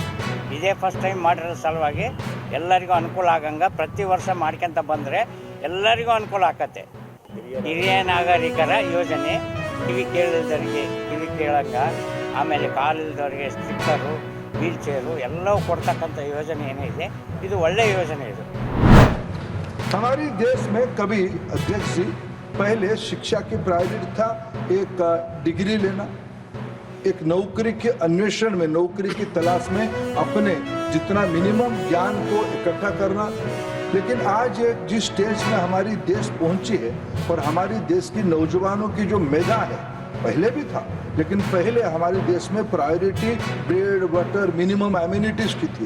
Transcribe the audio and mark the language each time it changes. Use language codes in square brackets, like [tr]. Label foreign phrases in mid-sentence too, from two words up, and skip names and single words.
[kn] ಇದೇ [en] first time [kn] ಮಾಡಿರೋ ಸಲುವಾಗಿ ಎಲ್ಲರಿಗೂ ಅನುಕೂಲ ಆಗಂಗೆ ಪ್ರತಿ ವರ್ಷ ಮಾಡ್ಕೊಂತ ಬಂದರೆ ಎಲ್ಲರಿಗೂ ಅನುಕೂಲ ಆಕತ್ತೆ. ಹಿರಿಯ ನಾಗರಿಕರ ಯೋಜನೆ, ಕಿವಿ ಕೇಳಿದವರಿಗೆ ಕಿವಿ ಕೇಳಂಗ, ಆಮೇಲೆ ಕಾಲಿಲ್ದವರಿಗೆ ಸ್ಟಿಕ್ಕರು, [en] wheel chair [kn] ಎಲ್ಲವೂ ಕೊಡ್ತಕ್ಕಂಥ ಯೋಜನೆ ಏನಿದೆ, ಇದು ಒಳ್ಳೆಯ ಯೋಜನೆ. ಇದು [hi] हमारे देश में कभी अध्यक्ष जी पहले शिक्षा की प्रायोरिटी था, एक डिग्री लेना, एक नौकरी के अन्वेषण में, नौकरी की तलाश में अपने जितना मिनिमम ज्ञान को इकट्ठा करना। लेकिन आज एक जिस स्टेज में हमारी देश पहुंची है और हमारी देश की नौजवानों की जो मेधा है, पहले भी था, लेकिन पहले हमारे देश में [en] priority bread butter minimum amenities [hi] की थी।